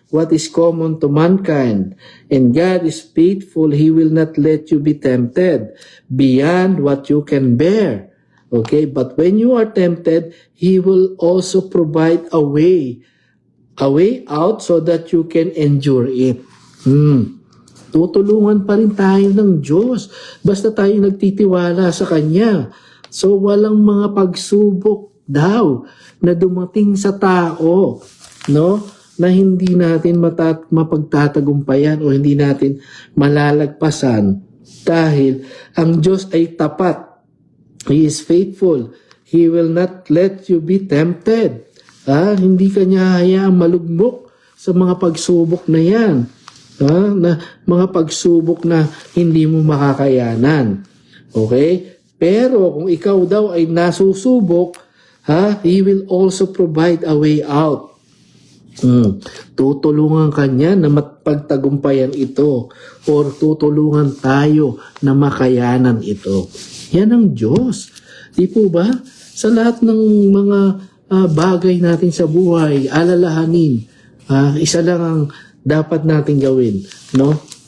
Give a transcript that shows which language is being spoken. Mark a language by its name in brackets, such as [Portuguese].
[English] what is common to mankind. And God is faithful. He will not let you be tempted beyond what you can bear. Okay, but when you are tempted, He will also provide a way out so that you can endure it. [Filipino] Tutulungan pa rin tayo ng Diyos. Basta tayo nagtitiwala sa Kanya. So walang mga pagsubok daw na dumating sa tao, no? Na hindi natin mapagtatagumpayan o hindi natin malalagpasan dahil ang Diyos ay tapat. [English] He is faithful. He will not let you be tempted. [Filipino] Hindi ka niya hayaang malugmok sa mga pagsubok na yan. Na mga pagsubok na hindi mo makakayanan. Okay? Pero kung ikaw daw ay nasusubok, [English] He will also provide a way out. [Filipino] Tutulungan ka niya na mapagtagumpayan ito or tutulungan tayo na makayanan ito. Yan ang Diyos. Di po ba? Sa lahat ng mga bagay natin sa buhay, alalahanin, isa lang ang dapat natin gawin, no?